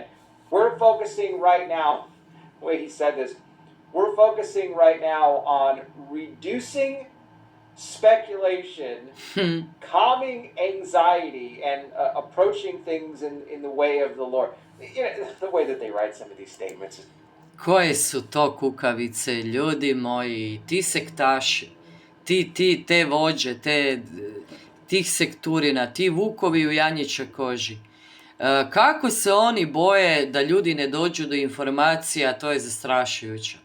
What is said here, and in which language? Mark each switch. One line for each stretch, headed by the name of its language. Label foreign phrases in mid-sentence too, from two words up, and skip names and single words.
English: We're focusing right now, the way he said this, we're focusing right now on reducing speculation, calming anxiety, and approaching things in the way of the Lord. You know, the way that they write some of these statements.
Serbian: Koje su to kukavice, ljudi moji, ti sektaši, te vođe, tih sekturina, ti vukovi u janjičoj koži. Kako se oni boje da ljudi ne dođu do informacija, to je zastrašujuće.